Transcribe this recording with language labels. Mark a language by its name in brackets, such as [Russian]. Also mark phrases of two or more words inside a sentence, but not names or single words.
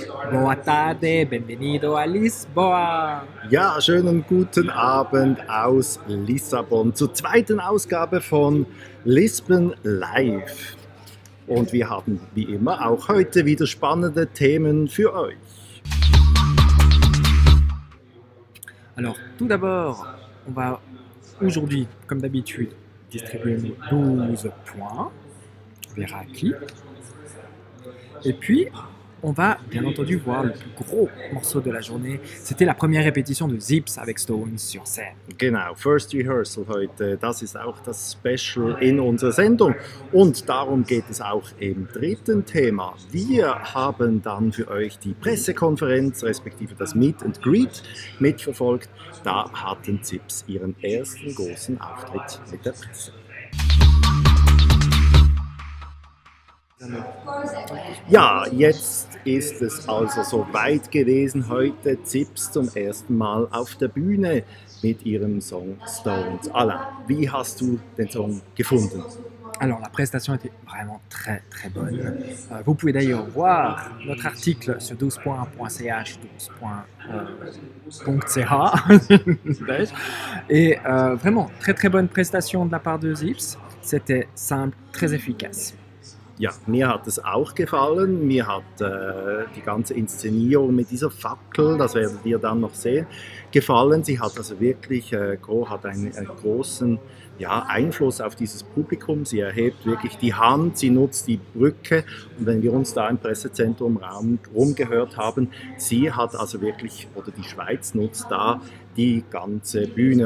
[Portuguese] Boa tarde, benvenido a Lisboa. [German] Ja, schönen guten Abend aus Lissabon zur zweiten Ausgabe von Lisbon Live. Und wir haben wie immer auch heute wieder spannende Themen für euch. [French] Alors, tout d'abord, on va aujourd'hui, comme d'habitude, distribuer nos 12 points. On verra qui. Et puis, on va bien entendu voir le plus gros morceau de la journée. C'était la première répétition de Zips avec Stones sur scène. [German] Genau, [English] First Rehearsal [German] heute, das ist auch das Special in unserer Sendung. Und darum geht es auch im dritten Thema. Wir haben dann für euch die Pressekonferenz, respektive das [English] Meet and Greet [German] mitverfolgt. Da hatten Zips ihren ersten großen Auftritt mit der Presse. Ja, jetzt ist es also soweit gewesen. Heute Zips zum ersten Mal auf der Bühne mit ihrem Song Stones. Alain, wie hast du den Song gefunden? [French] Alors, la prestation était vraiment très très bonne. Vous pouvez d'ailleurs voir notre article sur 12points.ch, 12points.ch. Et vraiment, très très bonne prestation de la part de Zips. C'était simple, très efficace. [German] Ja, mir hat es auch gefallen. Mir hat die ganze Inszenierung mit dieser Fackel, das werdet ihr dann noch sehen, gefallen. Sie hat also wirklich hat einen großen Einfluss auf dieses Publikum. Sie erhebt wirklich die Hand, sie nutzt die Brücke. Und wenn wir uns da im Pressezentrum rumgehört haben, sie hat also wirklich, oder die Schweiz nutzt da die ganze Bühne.